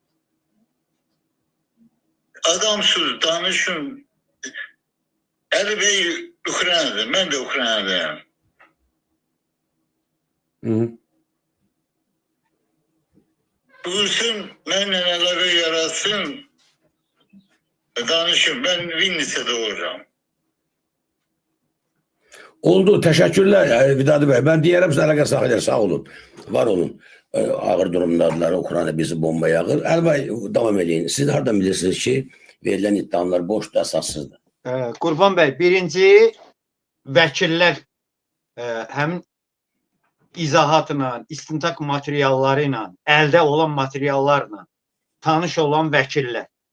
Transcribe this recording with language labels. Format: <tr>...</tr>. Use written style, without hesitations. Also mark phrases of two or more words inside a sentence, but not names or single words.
<az>Adamsız danışın. Əli bəy Ukrayna'da, mən də Ukrayna'dayım. Buyursun, mənlə əlaqə yaratsın, danışın.</az> <tr>Ben Vinnica'da olacağım.</tr> <az>Oldu.</az> <tr>Teşekkürler Vidadi Bey. Ben diyelim size</tr> <az>əlaqə saxlayır. Sağ olun. Var olun. Ağır durumdadılar. Ukrayna bizi bomba yağır.</az> <tr>Elbay devam edin.</tr> <az>Siz hardan bilirsiniz ki verilen iddialar boşdur, əsassızdır? Qurban bəy, birinci vəkillər həmin izahatla, istintaq materialları ilə, əldə olan materiallarla tanış olan vəkillər.</az>